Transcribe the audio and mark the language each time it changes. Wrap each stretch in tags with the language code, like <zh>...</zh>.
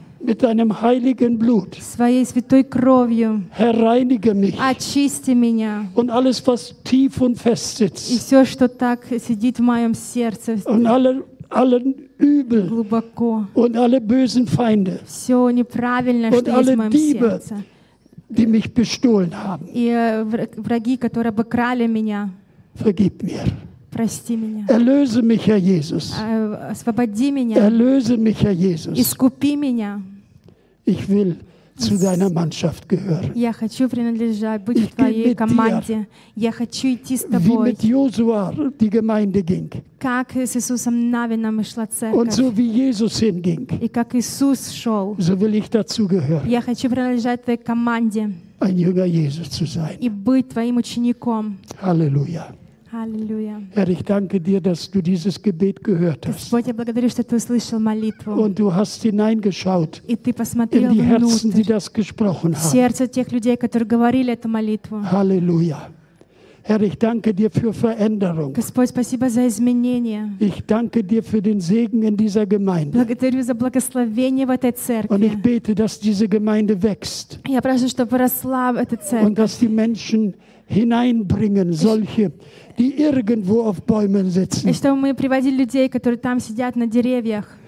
<de>Mit deinem heiligen Blut.</de> <ru>Своей святой кровью.</ru> <de>Herr, reinige mich.</de> <ru>Очисти меня.</ru> <de>Und alles, was tief und fest sitzt.</de> <ru>И все, что так сидит в моем сердце.</ru> <de>Und alle Übel.</de> <ru>Глубоко.</ru> <de>Und alle bösen Feinde.</de> <ru>Все неправильное, что есть в моем</ru> <de>Diebe,</de> <ru>сердце.</ru> <de>Die mich bestohlen haben.</de> <ru>И враги, которые обокрали меня.</ru> <de>Vergib mir.</de> <ru>Прости меня.</ru> <de>Erlöse mich, Herr Jesus.</de> <ru>Освободи меня.</ru> <de>Erlöse mich, Herr Jesus.</de> <ru>Искупи меня.</ru> <de>Ich will zu deiner Mannschaft gehören.</de> <ru>Я хочу принадлежать, быть в твоей команде. Я хочу идти с тобой.</ru> <de>Wie mit Josua die Gemeinde ging.</de> <ru>Как с Иисусом Навином шла церковь.</ru> <de>Und so wie Jesus hinging.</de> <ru>И как Иисус шел.</ru> <de>So will ich dazu gehören.</de> <ru>Я хочу принадлежать твоей команде.</ru> <de>Ein Jünger Jesus zu sein.</de> <ru>И быть твоим учеником.</ru> <de>Halleluja. Halleluja. Herr, ich danke dir, dass du dieses Gebet gehört hast.</de> <ru>Господь, я благодарю, что ты услышал молитву.</ru> <de>Und du hast hineingeschaut.</de> <ru>И ты посмотрел</ru> <de>in die Herzen, die das gesprochen haben.</de> <ru>Сердце тех людей, которые говорили эту молитву.</ru> <de>Halleluja. Herr, ich danke dir für Veränderung.</de> <ru>Господь, спасибо за изменения.</ru> <de>Ich danke dir für den Segen in dieser Gemeinde.</de> <ru>Благодарю за благословение в этой церкви.</ru> <de>Und ich bete, dass diese Gemeinde wächst.</de> <ru>Я прошу, чтобы росла эта церковь.</ru> <de>Und dass die Menschen hineinbringen, solche, die irgendwo auf Bäumen sitzen.</de> <ru>И чтобы мы приводили людей, которые там сидят на деревьях.</ru>